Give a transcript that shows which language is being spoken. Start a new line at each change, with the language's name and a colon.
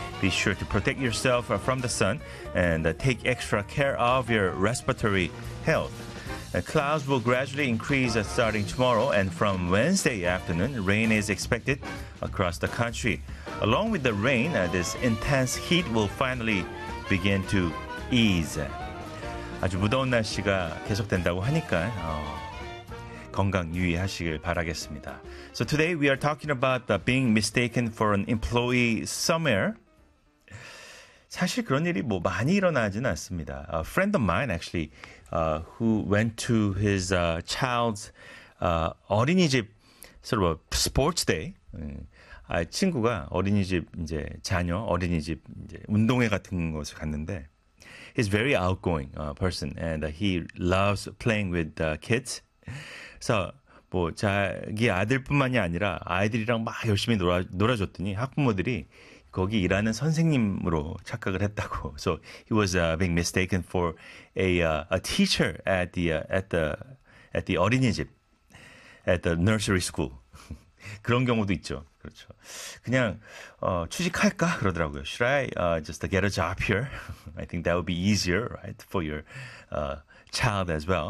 English: Be sure to protect yourself from the sun and take extra care of your respiratory health. Clouds will gradually increase starting tomorrow, and from Wednesday afternoon, rain is expected across the country. Along with the rain, this intense heat will finally begin to ease.
Korean: 아주 무더운 날씨가 계속된다고 하니까 건강 유의하시길 바라겠습니다.
English: So today we are talking about being mistaken for an employee somewhere.
Korean: 사실 그런 일이 뭐 많이 일어나지는 않습니다.
English: A friend of mine actually who went to his child's 어린이집 sort of sports day.
Korean: 친구가 어린이집 이제 자녀 어린이집 이제 운동회 같은 곳을 갔는데
English: he's very outgoing person and he loves playing with kids.
Korean: 그래서 뭐 자기 아들뿐만이 아니라 아이들이랑 막 열심히 놀아줬더니 학부모들이 거기 일하는 선생님으로 착각을 했다고.
English: So he was being mistaken for a teacher at the 어린이집 at the nursery school.
Korean: 그런 경우도 있죠. 그렇죠. 그냥 취직할까 그러더라고요.
English: Should I just get a job here? I think that would be easier, right, for your child as well.